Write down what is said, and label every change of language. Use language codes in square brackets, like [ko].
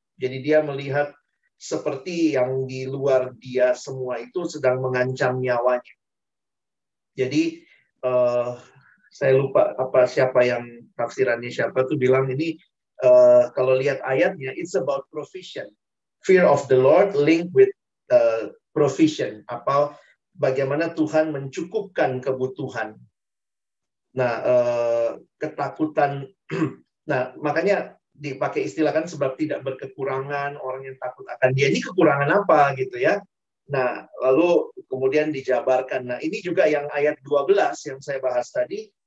[id] Jadi dia melihat seperti yang di luar dia semua itu sedang mengancam nyawanya. Jadi saya lupa siapa yang tafsirannya siapa tuh bilang ini kalau lihat ayatnya [en] it's about provision. Fear of the Lord linked with provision. [id] Apa bagaimana Tuhan mencukupkan kebutuhan. Nah, ketakutan. Nah, makanya dipakai istilah kan sebab tidak berkekurangan, orang yang takut akan dia. Ini kekurangan apa gitu ya. Nah, lalu kemudian dijabarkan. Nah, ini juga yang ayat 12 yang saya bahas tadi.